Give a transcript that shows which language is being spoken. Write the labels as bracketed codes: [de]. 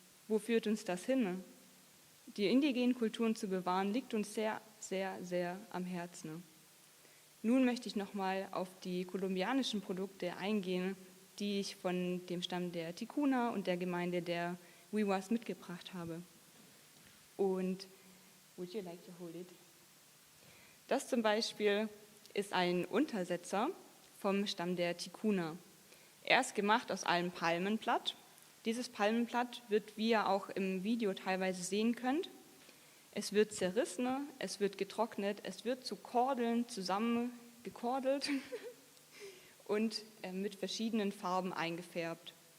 [de] Wo führt uns das hin? Die indigenen Kulturen zu bewahren, liegt uns sehr, sehr, sehr am Herzen. Nun möchte ich nochmal auf die kolumbianischen Produkte eingehen, die ich von dem Stamm der Ticuna und der Gemeinde der Wiwas mitgebracht habe. [en] Und would you like to hold it? [de] Das zum Beispiel ist ein Untersetzer vom Stamm der Ticuna. Er ist gemacht aus einem Palmenblatt. Dieses Palmenblatt wird, wie ihr auch im Video teilweise sehen könnt, es wird zerrissen, es wird getrocknet, es wird zu Kordeln zusammengekordelt und mit verschiedenen Farben eingefärbt.